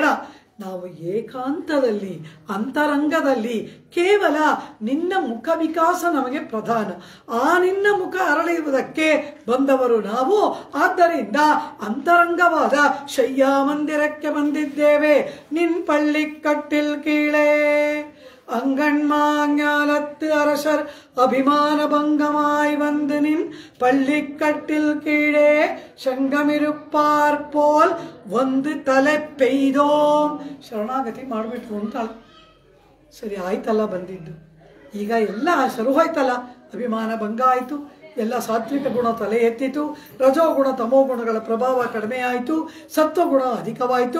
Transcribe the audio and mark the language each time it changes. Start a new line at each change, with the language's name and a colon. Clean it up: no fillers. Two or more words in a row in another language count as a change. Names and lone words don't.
Kannada: ನಾವು ಏಕಾಂತದಲ್ಲಿ ಅಂತರಂಗದಲ್ಲಿ ಕೇವಲ ನಿನ್ನ ಮುಖ ವಿಕಾಸ ನಮಗೆ ಪ್ರಧಾನ. ಆ ನಿನ್ನ ಮುಖ ಅರಳಿರುವುದಕ್ಕೆ ಬಂದವರು ನಾವು. ಆದ್ದರಿಂದ ಅಂತರಂಗವಾದ ಶಯ್ಯಾ ಮಂದಿರಕ್ಕೆ ಬಂದಿದ್ದೇವೆ.
Tamil: நின் பள்ளி கட்டில் கீழே அங்கண்மாஞாலத்து அரசர் அபிமான பங்கமாய் வந்து நின் பள்ளிக்கட்டில் கீழே சங்கமிருப்பார் போல் வந்து தலை பெய்தோம்.
Kannada: ಶರಣಾಗತಿ ಮಾಡಿಬಿಟ್ರು ಅಂತಾಳೆ. ಸರಿ ಆಯ್ತಲ್ಲ ಬಂದಿದ್ದು, ಈಗ ಎಲ್ಲ ಶುರು ಹೋಯ್ತಲ್ಲ, ಅಭಿಮಾನ ಭಂಗ ಆಯಿತು, ಎಲ್ಲ ಸಾತ್ವಿಕ ಗುಣ ತಲೆ ಎತ್ತಿತು, ರಜೋಗುಣ ತಮೋಗುಣಗಳ ಪ್ರಭಾವ ಕಡಿಮೆ ಆಯಿತು, ಸತ್ವಗುಣ ಅಧಿಕವಾಯಿತು.